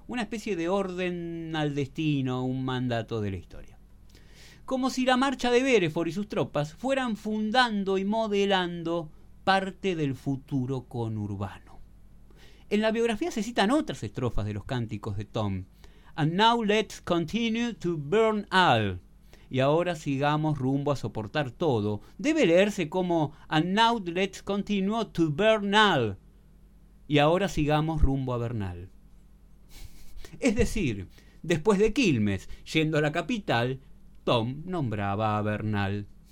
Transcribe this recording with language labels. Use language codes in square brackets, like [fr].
[es] Una especie de orden al destino, un mandato de la historia. Como si la marcha de Beresford y sus tropas fueran fundando y modelando parte del futuro conurbano. En la biografía se citan otras estrofas de los cánticos de Tom. [en] And now let's continue to burn all. [es] Y ahora sigamos rumbo a soportar todo. Debe leerse como [en] And now let's continue to burn all. [es] Y ahora sigamos rumbo a Bernal. Es decir, después de Quilmes, yendo a la capital, Tom nombraba a Bernal.